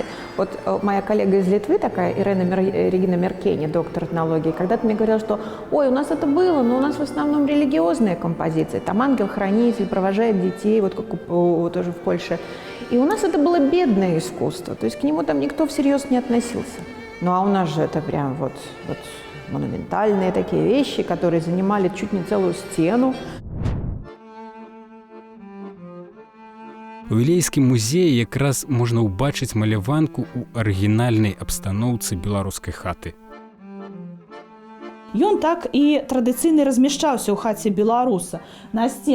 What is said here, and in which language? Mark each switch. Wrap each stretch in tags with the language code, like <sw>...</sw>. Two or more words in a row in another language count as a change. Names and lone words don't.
<ru>Вот моя коллега из Литвы, такая Регина Меркени, доктор этнологии, когда-то мне говорила, что «Ой, у нас это было, но у нас в основном религиозные композиции. Там ангел-хранитель провожает детей, вот как тоже в Польше. И у нас это было бедное искусство, то есть к нему там никто всерьез не относился. Ну а у нас же это прям вот монументальные такие вещи, которые занимали чуть не целую стену».</ru> <be>У Вілейскім музеі якраз можна ўбачыць маляванку ў арыгінальнай абстаноўцы беларускай хаты. Ён так і традыцыйна размяшчаўся ў хаце беларуса на сценцы.</be>